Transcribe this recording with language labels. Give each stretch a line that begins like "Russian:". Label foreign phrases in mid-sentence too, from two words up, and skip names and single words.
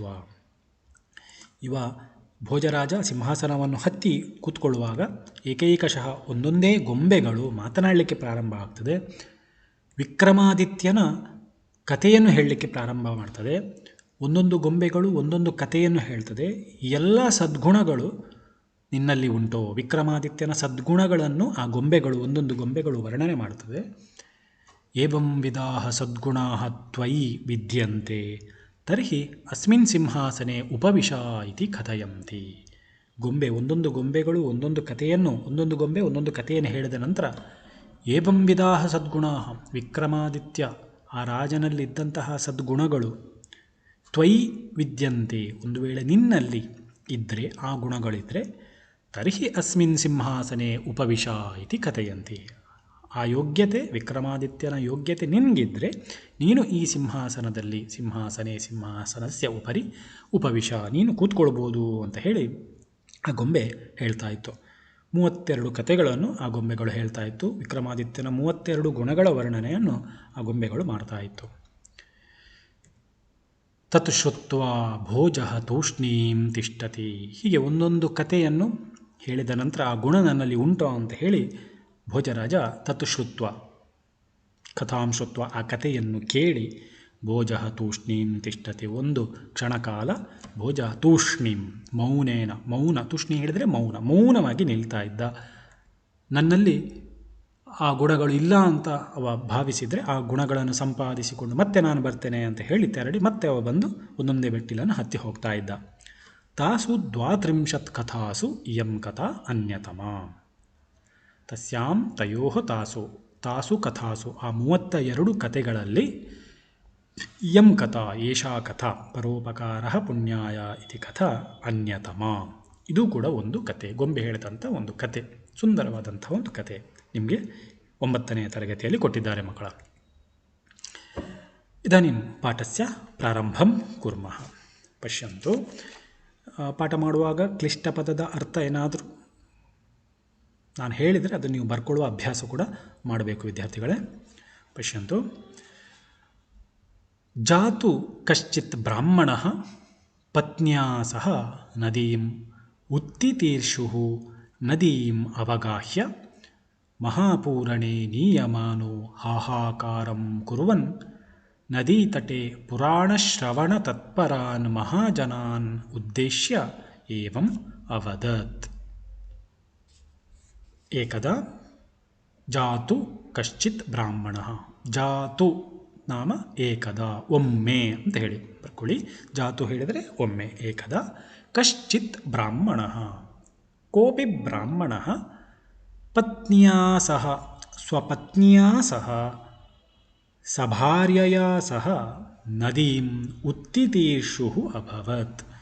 Kannada: ಇವ ಭೋಜರಾಜ ಸಿಂಹಾಸನವನ್ನು ಹತ್ತಿ ಕೂತ್ಕೊಳ್ಳುವಾಗ ಏಕೈಕಶಃ ಒಂದೊಂದೇ ಗೊಂಬೆಗಳು ಮಾತನಾಡಲಿಕ್ಕೆ ಪ್ರಾರಂಭ ಆಗ್ತದೆ. ವಿಕ್ರಮಾದಿತ್ಯನ ಕಥೆಯನ್ನು ಹೇಳಲಿಕ್ಕೆ ಪ್ರಾರಂಭ ಮಾಡ್ತದೆ. ಒಂದೊಂದು ಗೊಂಬೆಗಳು ಒಂದೊಂದು ಕಥೆಯನ್ನು ಹೇಳ್ತದೆ. ಎಲ್ಲ ಸದ್ಗುಣಗಳು ನಿನ್ನಲ್ಲಿ ಉಂಟೋ. ವಿಕ್ರಮಾದಿತ್ಯನ ಸದ್ಗುಣಗಳನ್ನು ಆ ಗೊಂಬೆಗಳು, ಒಂದೊಂದು ಗೊಂಬೆಗಳು ವರ್ಣನೆ ಮಾಡುತ್ತದೆ.
Sanskrit: ಏವಂ ವಿಧಾಃ ಸದ್ಗುಣಾಃ ತ್ವಯಿ ವಿದ್ಯಂತೆ ತರ್ಹಿ ಅಸ್ಮಿನ್ ಸಿಂಹಾಸನೆ ಉಪವಿಶ ಇತಿ ಕಥಯಂತಿ.
Kannada: ಒಂದೊಂದು ಗೊಂಬೆಗಳು ಒಂದೊಂದು ಗೊಂಬೆ ಒಂದೊಂದು ಕಥೆಯನ್ನು ಹೇಳಿದ ನಂತರ
Sanskrit: ಏವಂ ವಿಧಾಃ ಸದ್ಗುಣಾಃ,
Kannada: ವಿಕ್ರಮಾದಿತ್ಯ ಆ ರಾಜನಲ್ಲಿದ್ದಂತಹ ಸದ್ಗುಣಗಳು
Sanskrit: ತ್ವಯಿ ವಿದ್ಯಂತೆ,
Kannada: ಒಂದು ವೇಳೆ ನಿನ್ನಲ್ಲಿ ಇದ್ದರೆ, ಆ ಗುಣಗಳಿದ್ದರೆ,
Sanskrit: ತರ್ಹಿ ಅಸ್ಮಿನ್ ಸಿಂಹಾಸನೆ ಉಪವಿಶ ಇತಿ ಕಥಯಂತಿ,
Kannada: ಆ ಯೋಗ್ಯತೆ, ವಿಕ್ರಮಾದಿತ್ಯನ ಯೋಗ್ಯತೆ ನಿನಗಿದ್ದರೆ ನೀನು ಈ
Sanskrit: ಸಿಂಹಾಸನಸ್ಯ ಉಪರಿ ಉಪವಿಶ,
Kannada: ನೀನು ಕೂತ್ಕೊಳ್ಬೋದು ಅಂತ ಹೇಳಿ ಆ ಗೊಂಬೆ ಹೇಳ್ತಾ ಇತ್ತು. 32 ಕಥೆಗಳನ್ನು ಆ ಗೊಂಬೆಗಳು ಹೇಳ್ತಾ ಇತ್ತು. ವಿಕ್ರಮಾದಿತ್ಯನ 32 ಗುಣಗಳ ವರ್ಣನೆಯನ್ನು ಆ ಗೊಂಬೆಗಳು ಮಾಡ್ತಾ ಇತ್ತು.
Sanskrit: ತತ್ ಶ್ರುತ್ವಾ ಭೋಜಃ ತೂಷ್ಣೀಂ ತಿಷ್ಠತಿ.
Kannada: ಹೀಗೆ ಒಂದೊಂದು ಕಥೆಯನ್ನು ಹೇಳಿದ ನಂತರ ಆ ಗುಣ ನನ್ನಲ್ಲಿ ಉಂಟು ಅಂತ ಹೇಳಿ ಭೋಜರಾಜ
Sanskrit: ತತ್ ಶ್ರುತ್ವ, ಕಥಾಂ ಶ್ರುತ್ವ,
Kannada: ಆ ಕಥೆಯನ್ನು ಕೇಳಿ
Sanskrit: ಭೋಜಃ ತೂಷ್ಣೀಂ ತಿಷ್ಠತಿ,
Kannada: ಒಂದು ಕ್ಷಣಕಾಲ ಭೋಜ ತೂಷ್ಣೀಂ, ಮೌನ, ತೂಷ್ಣಿ ಹೇಳಿದರೆ ಮೌನವಾಗಿ ನಿಲ್ತಾ ಇದ್ದ. ನನ್ನಲ್ಲಿ ಆ ಗುಣಗಳು ಇಲ್ಲ ಅಂತ ಅವ ಭಾವಿಸಿದರೆ ಆ ಗುಣಗಳನ್ನು ಸಂಪಾದಿಸಿಕೊಂಡು ಮತ್ತೆ ನಾನು ಬರ್ತೇನೆ ಅಂತ ಹೇಳಿ ತೆರಳಿ ಮತ್ತೆ ಅವ ಬಂದು ಒಂದೊಂದೇ ಮೆಟ್ಟಿಲನ್ನು ಹತ್ತಿ ಹೋಗ್ತಾ ಇದ್ದ.
Sanskrit: ತಾಸು 32 ಕಥಾಸು ಇಯಂ ಕಥಾ ಅನ್ಯತಮ. ತಸ್ಯಾಂ ತಯೋ ತಾಸು ಕಥಾಸು,
Kannada: ಆ 32 ಕಥೆಗಳಲ್ಲಿ
Sanskrit: ಇಯಂ ಕಥಾ, ಏಷಾ ಕಥಾ ಪರೋಪಕಾರ ಪುಣ್ಯಾಯ ಇತಿ ಕಥಾ ಅನ್ಯತಮ,
Kannada: ಇದು ಕೂಡ ಒಂದು ಕತೆ, ಗೊಂಬೆ ಹೇಳಿದಂಥ ಒಂದು ಕತೆ, ಸುಂದರವಾದಂಥ ಒಂದು ಕತೆ ನಿಮಗೆ 9ನೇ ತರಗತಿಯಲ್ಲಿ ಕೊಟ್ಟಿದ್ದಾರೆ ಮಕ್ಕಳ.
Sanskrit: ಇದಾನಿಂ ಪಾಠಸ್ಯ ಪ್ರಾರಂಭಂ ಕುರ್ಮಃ.
Kannada: ಪಶ್ಯಂತು, ಪಾಠ ಮಾಡುವಾಗ ಕ್ಲಿಷ್ಟ ಪದದ ಅರ್ಥ ಏನಾದರೂ ನಾನು ಹೇಳಿದರೆ ಅದನ್ನು ನೀವು ಬರ್ಕೊಳ್ಳುವ ಅಭ್ಯಾಸ ಕೂಡ ಮಾಡಬೇಕು ವಿದ್ಯಾರ್ಥಿಗಳೇ.
Sanskrit: ಪಶ್ಯಂತು, ಜಾತು ಕಶ್ಚಿತ್ ಬ್ರಾಹ್ಮಣಃ ಪತ್ನ್ಯಾ ಸಹ ನದೀಂ ಉತ್ತಿತೀರ್ಷುಃ ನದೀಂ ಅವಗಾಹ್ಯ ಮಹಾಪೂರಣೇ ನೀಯಮಾನೋ ಹಾಹಾಕಾರಂ ಕುರ್ವನ್ ನದೀತಟೆ ಪುರಾಣಶ್ರವಣತತ್ಪರಾನ್ ಮಹಾಜನಾನ್ ಉದ್ದೇಶ್ಯ ಏವಂ ಅವದತ್. ಏಕದಾ ಜಾತು ಕಶ್ಚಿತ್ ಬ್ರಾಹ್ಮಣಃ, ಜಾತು ನಾಮ ಏಕದಾ,
Kannada: ಒಮ್ಮೆ ಅಂತ ಹೇಳಿ ಬರ್ಕೊಳ್ಳಿ. ಜಾತು ಹೇಳಿದರೆ ಒಮ್ಮೆ,
Sanskrit: ಏಕದಾ ಕಶ್ಚಿತ್ ಬ್ರಾಹ್ಮಣಃ, ಕೋಪಿ ಬ್ರಾಹ್ಮಣಃ ಪತ್ನಿಯಾ ಸಹ, ಸ್ವಪತ್ನಿಯಾ ಸಹ, ಸಭಾರ್ಯಯಾ ಸಹ ನದೀಂ ಉತ್ತಿತೀರ್ಷುಃ ಅಭವತ್.